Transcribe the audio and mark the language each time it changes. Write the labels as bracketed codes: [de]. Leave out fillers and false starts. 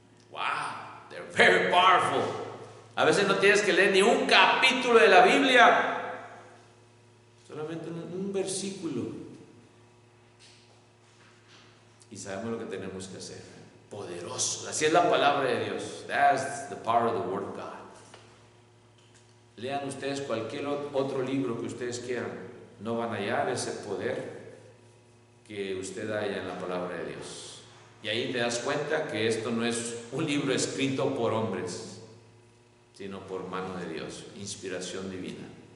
[en] Wow, they're very powerful. [es] A veces no tienes que leer ni un capítulo de la Biblia, solamente un versículo, y sabemos lo que tenemos que hacer. Poderoso, así es la palabra de Dios. [en] That's the power of the word of God. [es] Lean ustedes cualquier otro libro que ustedes quieran, no van a hallar ese poder que usted halla en la palabra de Dios. Y ahí te das cuenta que esto no es un libro escrito por hombres, sino por mano de Dios, inspiración divina.